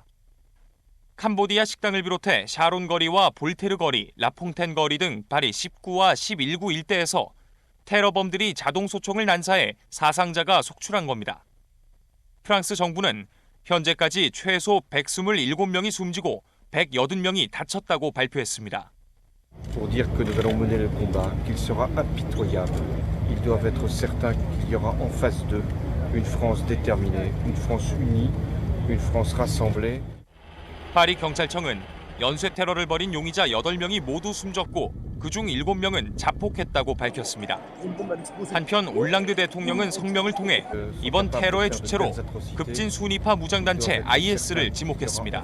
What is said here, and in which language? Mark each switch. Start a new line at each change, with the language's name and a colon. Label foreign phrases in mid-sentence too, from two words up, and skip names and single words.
Korean: 캄보디아 식당을 비롯해 샤론 거리와 볼테르 거리, 라퐁텐 거리 등 파리 19와 11구 일대에서 테러범들이 자동소총을 난사해 사상자가 속출한 겁니다. 프랑스 정부는 현재까지 최소 127명이 숨지고 180명이 다쳤다고 발표했습니다.
French: Pour dire que nous allons mener le combat, qu'il sera impitoyable. Ils doivent être certains qu'il y aura en face d'eux une France déterminée, une France unie, une France rassemblée.
Korean: 파리 경찰청은 연쇄 테러를 벌인 용의자 8명이 모두 숨졌고 그중 7명은 자폭했다고 밝혔습니다. 한편 올랑드 대통령은 성명을 통해 이번 테러의 주체로 급진 순위파 무장단체 IS를 지목했습니다.